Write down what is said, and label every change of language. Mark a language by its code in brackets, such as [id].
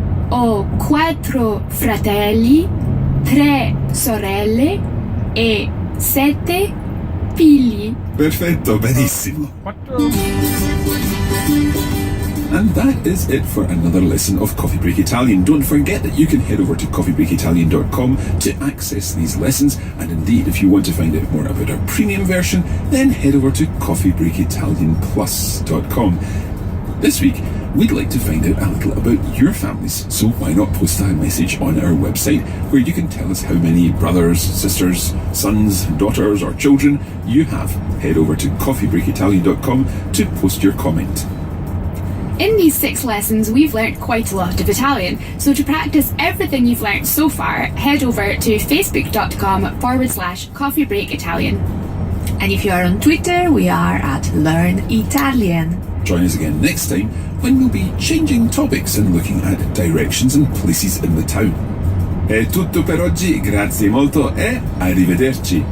[it] Ho quattro fratelli, tre sorelle e 7 figli. Perfetto, benissimo. Quattro. [en] And that is it for another lesson of Coffee Break Italian. Don't forget that you can head over to coffeebreakitalian.com to access these lessons. And indeed, if you want to find out more about our premium version, then head over to coffeebreakitalianplus.com. This week, we'd like to find out a little about your families, so why not post a message on our website where you can tell us how many brothers, sisters, sons, daughters or children you have. Head over to coffeebreakitalian.com to post your comment. In these 6 lessons, we've learnt quite a lot of Italian, so to practice everything you've learnt so far, head over to facebook.com/Coffee Break Italian. And if you are on Twitter, we are at Learn Italian. Join us again next time when we'll be changing topics and looking at directions and places in the town. [it] È tutto per oggi, grazie molto e arrivederci.